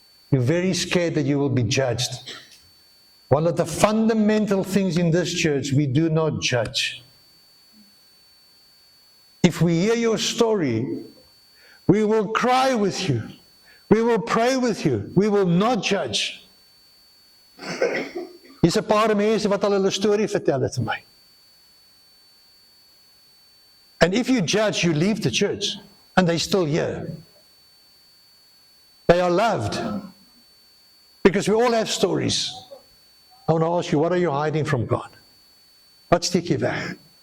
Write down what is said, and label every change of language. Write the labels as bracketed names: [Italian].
[English] You're very scared that you will be judged. One of the fundamental things in this church, we do not judge. If we hear your story, we will cry with you. We will pray with you. We will not judge. [Afrikaans] Hier's 'n paar mense wat al hulle storie vertel het vir my. [English] And if you judge, you leave the church, and they're still here. They are loved, because we all have stories. I want to ask you, what are you hiding from God? [Afrikaans] Wat steek jy weg?